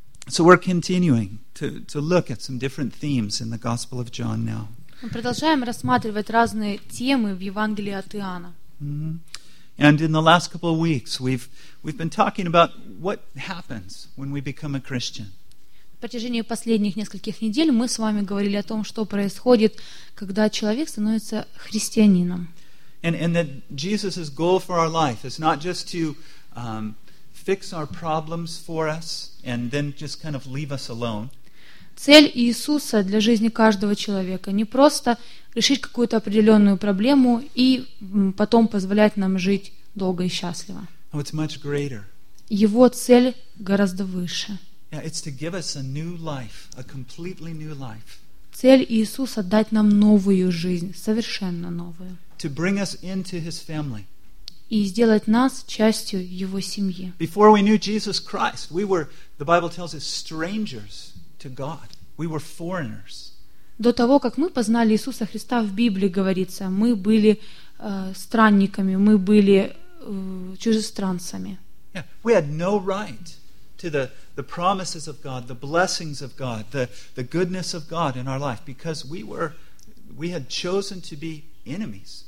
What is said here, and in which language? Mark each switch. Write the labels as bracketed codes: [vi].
[en] So we're continuing to look at some different themes in the Gospel of John now. [ru] Мы продолжаем рассматривать разные темы в Евангелии от Иоанна. [en] And in the last couple of weeks we've been talking about what happens when we become a Christian. [ru] В протяжении последних нескольких недель мы с вами говорили о том, что происходит, когда человек становится христианином. [en] And that Jesus' goal for our life is not just to fix our problems for us and then just kind of leave us alone. [ru] Цель Иисуса для жизни каждого человека не просто решить какую-то определенную проблему и потом позволять нам жить долго и счастливо. [en] It's much greater. [ru] Его цель гораздо выше. [en] Yeah, it's to give us a new life, a completely new life. [ru] Цель Иисуса — дать нам новую жизнь, совершенно новую. [en] To bring us into His family. [ru] И сделать нас частью Его семьи. [en] Before we knew Jesus Christ, we were, the Bible tells us, strangers to God. We were foreigners. [ru] До того, как мы познали Иисуса Христа, в Библии говорится, мы были странниками, мы были чужестранцами. [en] Yeah, we had no right to the promises of God, the blessings of God, the goodness of God in our life, because we had chosen to be enemies.